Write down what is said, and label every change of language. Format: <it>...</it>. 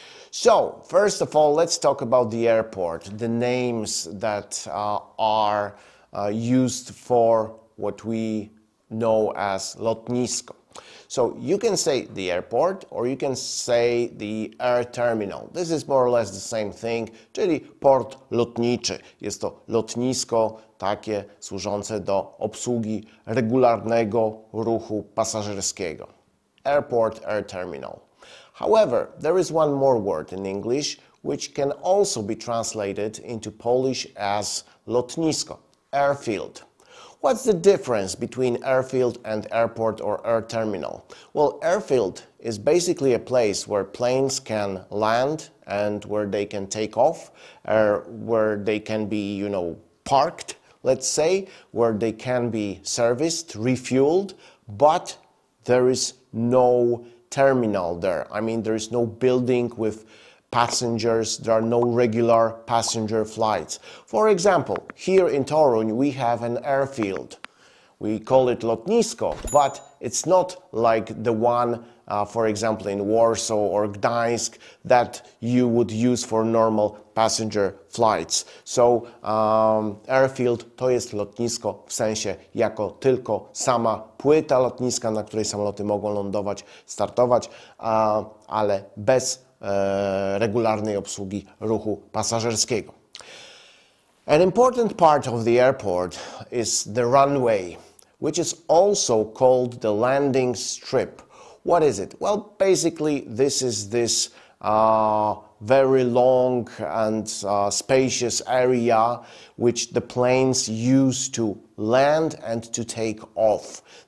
<en>So, first of all, let's talk about the airport, the names that are used for what we know as lotnisko. So you can say the airport or you can say the air terminal. This is more or less the same thing,</en> <pl>czyli port lotniczy. Jest to lotnisko takie służące do obsługi regularnego ruchu pasażerskiego.</pl> <en>Airport, air terminal. However, there is one more word in English which can also be translated into Polish as lotnisko, airfield. What's the difference between airfield and airport or air terminal? Well, airfield is basically a place where planes can land and where they can take off, where they can be, parked, let's say, where they can be serviced, refueled, but there is no terminal there. I mean, there is no building with passengers, there are no regular passenger flights. For example, here in Toruń we have an airfield. We call it lotnisko, but it's not like the one, for example, in Warsaw or Gdańsk that you would use for normal passenger flights.</en> <pl>So airfield to jest lotnisko w sensie jako tylko sama płyta lotniska, na której samoloty mogą lądować, startować, ale bez regularnej obsługi ruchu pasażerskiego.</pl> <en>An important part of the airport is the runway, which is also called the landing strip. What is it? Well, basically this is this very long and spacious area which the planes use to land and to take off.</en>